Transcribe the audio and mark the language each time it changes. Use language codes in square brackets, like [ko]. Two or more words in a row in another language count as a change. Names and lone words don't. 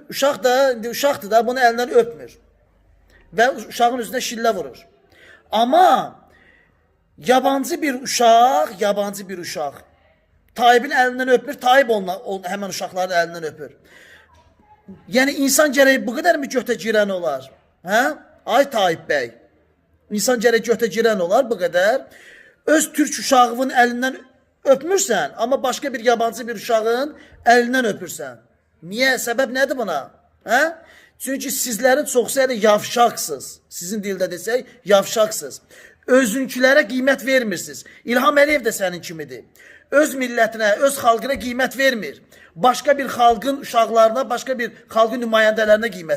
[tr] Uşaqdır da bunu elinden öpmür. Ve uşağın üstüne şillə vurur. Ama yabancı bir uşaq Tayyip'in elinden öpmür. Tayyip hemen uşaqların elinden öpür. [az] Yani insan gərək [tr] bu kadar mı [az] götə girən olar? Hə? Ay Tayyip Bey. İnsan gərək götə girən olar [tr] bu kadar. Öz Türk uşağının elinden öpmürsən, ama başka bir yabancı bir uşağın elinden öpürsən. Niye? [az] Səbəb nədir buna? Hə? Çünkü sizlerin çoxsu elə yavşaqsınız. Sizin dildə desək, yavşaqsınız. Özünkülərə qiymət vermirsiniz. İlham Əliyev də sənin kimidir. Öz millətinə, öz xalqına qiymət vermir. Başka bir xalqın uşaqlarına, başka bir xalqın nümayəndələrinə qiymət